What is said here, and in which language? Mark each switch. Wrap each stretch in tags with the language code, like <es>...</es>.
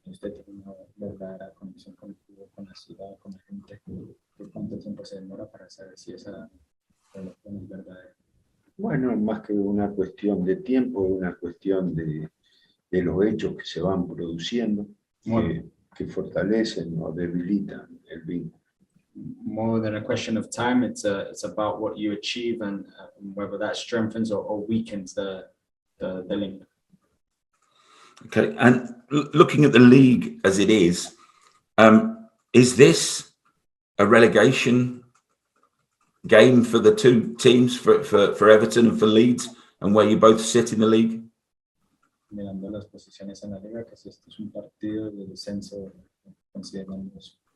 <es>Usted tiene una verdadera conexión con el club, con la ciudad, con la gente. ¿Por cuánto tiempo se demora para saber si esa relación es verdadera? Bueno, más que una cuestión de tiempo, es una cuestión de los hechos que se van produciendo, que fortalecen o debilitan el vínculo.</es> <en>More than a question of time, it's about what you achieve and whether that strengthens or weakens the link. Okay, and looking at the league as it is, Is this a relegation game for the two teams, for Everton and for Leeds, and where you both sit in the league?</en> <es>Mirando las posiciones en la liga, que si este es un partido de descenso, considerando eso.</es>